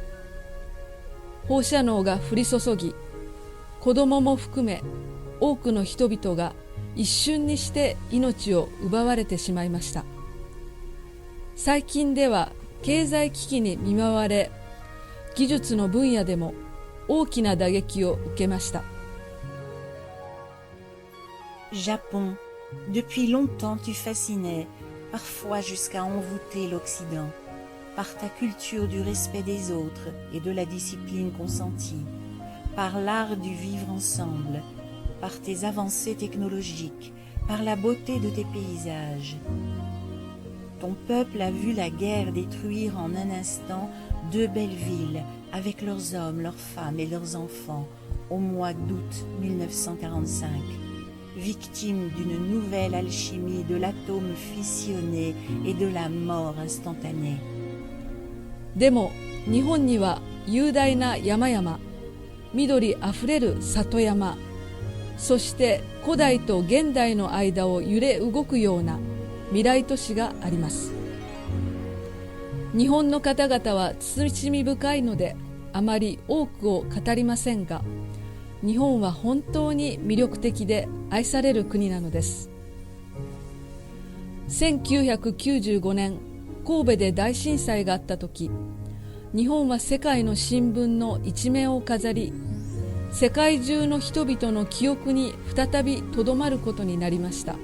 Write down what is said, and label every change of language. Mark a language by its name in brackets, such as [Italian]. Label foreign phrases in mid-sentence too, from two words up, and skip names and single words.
[Japanese] 放射能が降り注ぎ、子供も含め多くの人々が一瞬にして命を奪われてしまいました。最近では経済危機に見舞われ、技術の分野でも大きな打撃を受けました。 [French] Japon, depuis longtemps tu fascinais, parfois jusqu'à envoûter l'Occident, par ta culture du respect des autres et de la discipline consentie, par l'art du vivre ensemble, par tes avancées technologiques, par la beauté de tes paysages. Ton peuple a vu la guerre détruire en un instant 2 belles villes avec leurs hommes, leurs femmes et leurs enfants au mois d'août 1945, victimes d'une nouvelle alchimie de l'atome fissionné et de la mort instantanée. [Japanese] でも日本には雄大な山々、緑あふれる里山、そして古代と現代の間を揺れ動くような未来都市があります。日本の方々は慎み深いのであまり多くを語りませんが、日本は本当に魅力的で愛される国なのです。1995年、神戸で大震災があった時、日本は世界の新聞の一面を飾り、世界中の人々の記憶に再びとどまることになりました。